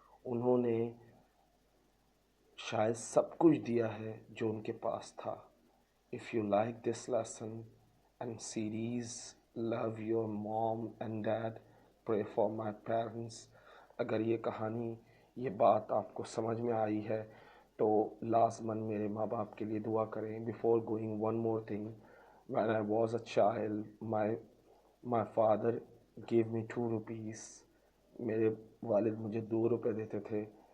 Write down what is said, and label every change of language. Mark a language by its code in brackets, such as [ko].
[ur] انہوں نے شاید سب کچھ دیا ہے جو ان کے پاس تھا. [en] If you like this lesson and series, love your mom and dad, pray for my parents. [ur] اگر یہ کہانی، یہ بات آپ کو سمجھ میں آئی ہے تو لازماً میرے ماں باپ کے لیے دعا کریں. [en] Before going, one more thing. When I was a child, my father gave me 2 rupees. [ur] میرے والد مجھے 2 روپے دیتے تھے.